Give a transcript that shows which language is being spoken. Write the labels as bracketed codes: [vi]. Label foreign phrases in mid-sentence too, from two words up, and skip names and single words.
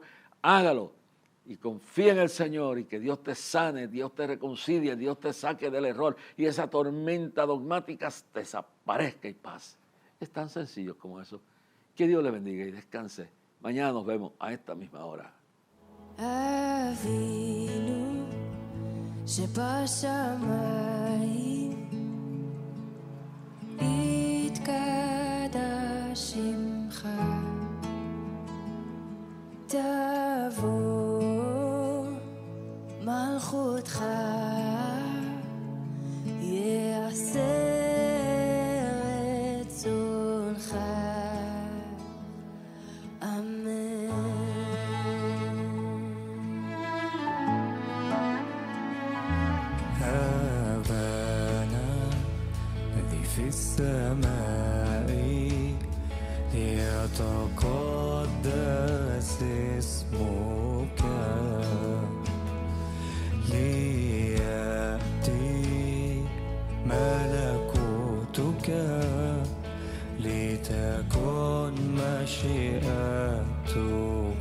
[es] Hágalo y confía en el Señor y que Dios te sane, Dios te reconcilie, Dios te saque del error y esa tormenta dogmática desaparezca y pase. Es tan sencillo como eso. Que Dios le bendiga y descanse. Mañana nos vemos a esta misma hora. [he] אבינו שבשמיים יתקדש שמך תבוא מלכותך יעשה רצונך [ar] في السماء ليتقدس اسمك ليأتي ملكوتك لتكن مشيئتك